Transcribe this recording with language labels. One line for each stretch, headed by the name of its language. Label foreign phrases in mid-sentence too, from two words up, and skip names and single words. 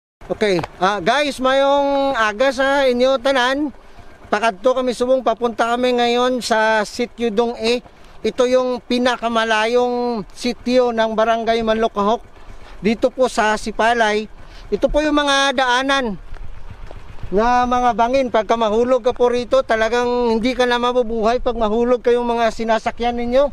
English: Okay, guys,
Hiligaynon: mayong aga sa inyo tanan. Pakadto kami subong,
Filipino: papunta kami ngayon sa Sitio Dong E. Ito yung pinakamalayong sitio ng Barangay Manlukahok dito po sa Sipalay. Ito po yung mga daanan na mga bangin. Pagka mahulog ka po rito, talagang hindi ka na mabubuhay pag mahulog kayong mga sinasakyan ninyo.